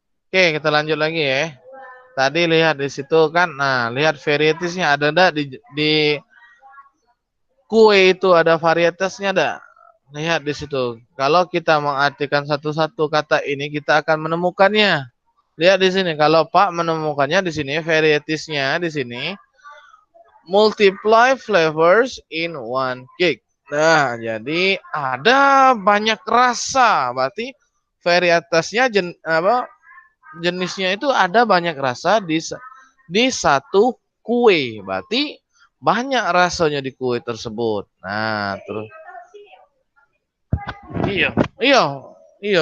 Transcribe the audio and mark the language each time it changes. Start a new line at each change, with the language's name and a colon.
Indonesian: Oke, kita lanjut lagi ya. Tadi lihat di situ kan. Nah, lihat varietiesnya ada enggak di kue itu ada varietasnya enggak? Lihat di situ. Kalau kita mengartikan satu-satu kata ini, kita akan menemukannya. Lihat di sini. Kalau Pak menemukannya di sini, varietiesnya di sini.
English: Multiply flavors in one cake.
Indonesian: Nah, jadi ada banyak rasa. Berarti varietasnya jenisnya itu ada banyak rasa di satu kue. Berarti banyak rasanya di kue tersebut. Nah, terus iya, iya, iya.